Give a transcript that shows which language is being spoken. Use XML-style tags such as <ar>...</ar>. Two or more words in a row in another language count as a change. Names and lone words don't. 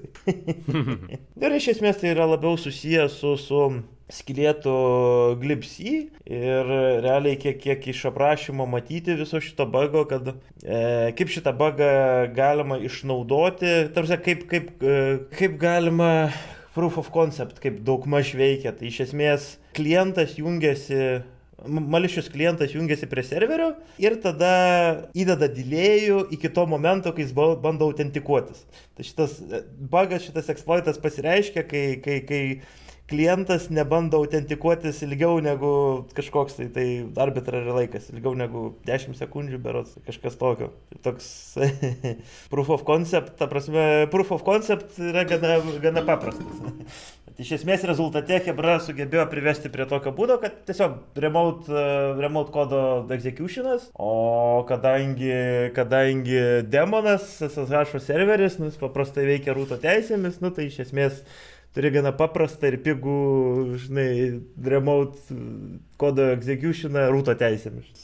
<lt>Ir iš esmės tai yra labiau susijęs su skylėtų glibsy ir realiai kiek iš aprašymo matyti viso šito bugo, kad kaip šitą bugą galima išnaudoti, tarsi kaip galima</lt> <en>proof of concept,</en> <lt>kaip daugmaž veikia. Tai iš esmės malicious klientas jungiasi prie serverio ir tada įdeda delėjų iki to momento, kai jis bando autentikuotis. Tai šitas bugas, šitas exploitas pasireiškia, kai klientas nebando autentikuotis ilgiau negu kažkoks tai arbitrary laikas, ilgiau negu 10 sekundžių berods, kažkas tokio. Toks</lt> <en>proof of concept,</en> <lt>ta prasme,</lt> <en>proof of concept</en> <lt>yra gana paprastas. Iš esmės rezultate Hebra sugebėjo privesti prie tokio būdo, kad tiesiog remote kodo executionas, o kadangi demonas, SSH serveris, jis paprastai veikia rūto teisėmis, tai iš esmės turi gana paprastą ir pigų, žinai, remote kodo executioną rūto teisėmis.</lt>